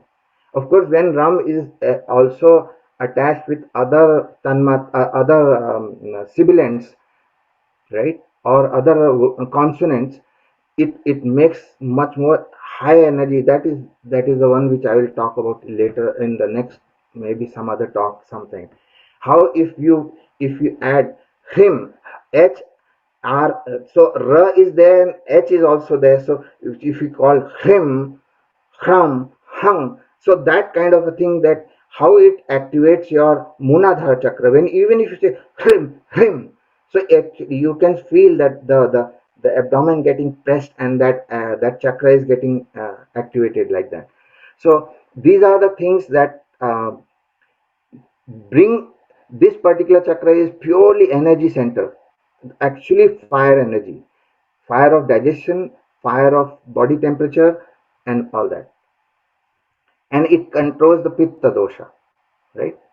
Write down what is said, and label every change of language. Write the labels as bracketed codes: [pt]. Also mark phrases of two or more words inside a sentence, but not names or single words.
[en] Of course, when Ram is also attached with other other sibilants, right, or other consonants, it makes much more high energy. That is the one which I will talk about later in the next, maybe some other talk sometime. How if you add him, h R, so R is there and H is also there. So if you call hrim, hrum, hung, so that kind of a thing, that how it activates your [sa] Muladhara chakra. [en] When even if you say hrim, hrim, so you can feel that the abdomen getting pressed, and that chakra is getting activated like that. So these are the things that bring this particular chakra is purely energy center, actually fire energy, fire of digestion, fire of body temperature, and all that, and it controls the [sa] pitta dosha, [en] right?